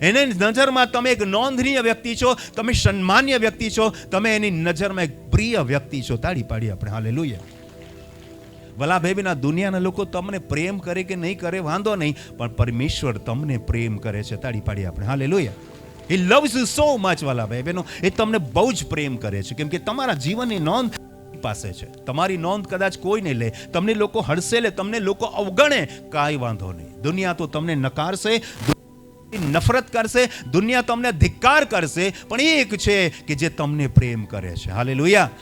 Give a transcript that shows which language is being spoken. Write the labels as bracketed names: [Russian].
[Gujarati] એને નજરમાં તમે એક નોંધનીય વ્યક્તિ છો, તમે સન્માનીય વ્યક્તિ છો, તમે એની નજરમાં એક પ્રિય વ્યક્તિ છો. તાળી પાડીએ આપણે હાલેલુયા. ભલા ભાઈ, દુનિયાના લોકો તમને પ્રેમ કરે કે નહીં કરે વાંધો નહીં, પણ પરમેશ્વર તમને પ્રેમ કરે છે. તાળી પાડીએ આપણે hallelujah. [English] He loves you so much [Gujarati] વાલા ભાઈ બહેનો. એ તમને બહુ જ પ્રેમ કરે છે, કેમ કે તમારા જીવનની નોંધ પાસે છે. તમારી નોંધ કદાચ કોઈ નહીં લે, તમને લોકો હડસે લે, તમને લોકો અવગણે, કાંઈ વાંધો નહીં. દુનિયા તો તમને નકારશે, નફરત કરશે, દુનિયા તમને ધિક્કાર કરશે, પણ એક છે કે જે તમને પ્રેમ કરે છે. હાલેલુયા.